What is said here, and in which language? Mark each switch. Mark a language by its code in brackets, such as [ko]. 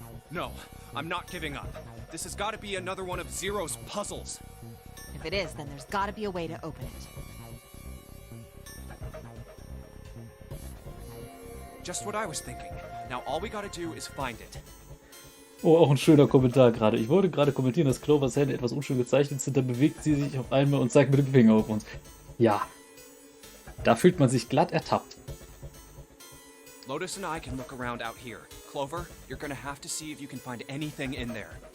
[en] No, I'm not giving up. This has got to be another one of Zero's puzzles. If it is, then there's gotta be a way to open it. Just what I was thinking. Now all we gotta do is find it. [de] oh, auch ein schöner Kommentar gerade. Ich wollte gerade kommentieren, dass Clovers Hände etwas unschön gezeichnet sind, dann bewegt sie sich auf einmal und zeigt mit dem Finger auf uns. Ja, da fühlt man sich glatt ertappt. [en] Lotus and I can look around out here. Clover, you're gonna have to see if you can find anything in there.